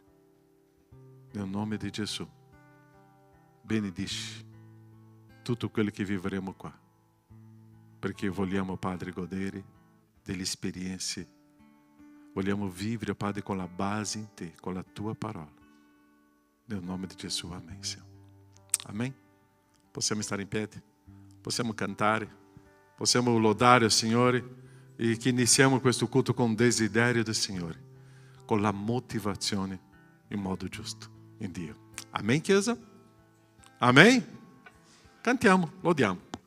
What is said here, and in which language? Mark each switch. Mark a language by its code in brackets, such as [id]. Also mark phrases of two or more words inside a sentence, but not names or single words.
[it] Nel nome di Gesù, benedici tutto quello che vivremo qua, perché vogliamo, Padre, godere delle esperienze. Vogliamo vivere, Padre, con la base in te, con la tua parola. Nel nome di Gesù, [pt] amém, Senhor. Amém? [it] Possiamo stare in piedi, possiamo cantare, possiamo lodare il Signore e che iniziamo questo culto con il desiderio del Signore, con la motivazione in modo giusto in Dio. Amém, Chiesa? Amém? Cantiamo, lodiamo.